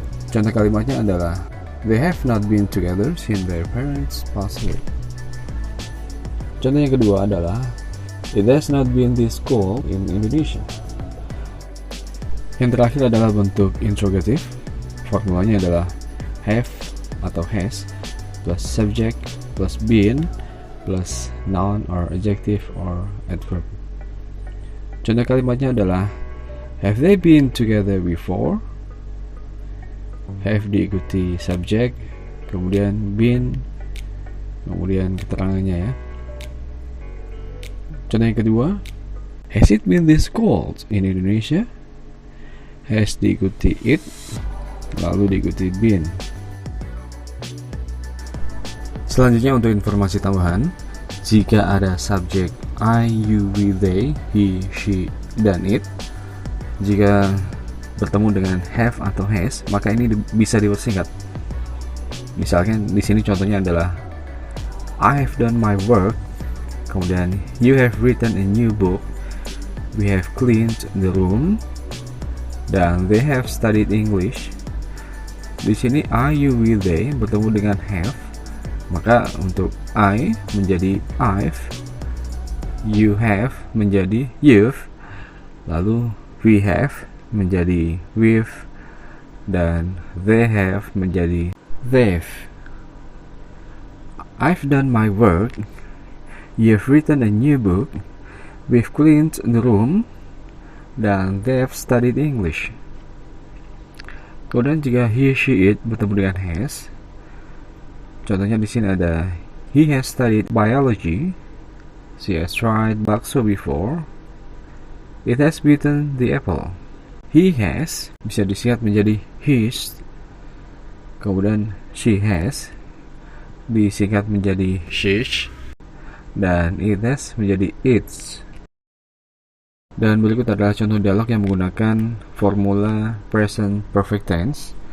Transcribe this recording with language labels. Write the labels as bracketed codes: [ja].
[id] Contoh kalimatnya adalah [en] they have not been together since their parents passed away. Contoh yang kedua adalah it has not been this cold in Indonesia. [id] Yang terakhir adalah bentuk interrogative. Formulanya adalah [en] have atau has plus subject plus been plus noun or adjective or adverb. [id] Contoh kalimatnya adalah [en] have they been together before? [id] Have diikuti subjek, kemudian been, kemudian keterangannya ya. Contoh yang kedua, [en] has it been this cold in Indonesia? [id] Has diikuti it, lalu diikuti been. Selanjutnya untuk informasi tambahan, jika ada subjek I, you, we, they, he, she, dan it, jika bertemu dengan have atau has, maka ini bisa dipersingkat. Misalkan di sini contohnya adalah [en] I have done my work, kemudian you have written a new book, we have cleaned the room, dan they have studied English. [id] Di sini I, you, we, they bertemu dengan have, maka untuk I menjadi I've, you have menjadi you've, lalu we have menjadi we've, dan they have menjadi they've. [en] I've done my work, you've written a new book, we've cleaned the room, dan they've studied English. [id] Kemudian jika [en] he, she, it [id] bertemu dengan [en] has, [id] contohnya di sini ada [en] he has studied biology, she has tried bakso before, it has bitten the apple. [id] He has bisa disingkat menjadi his, kemudian she has disingkat menjadi she's, dan it has menjadi its. Dan berikut adalah contoh dialog yang menggunakan formula present perfect tense.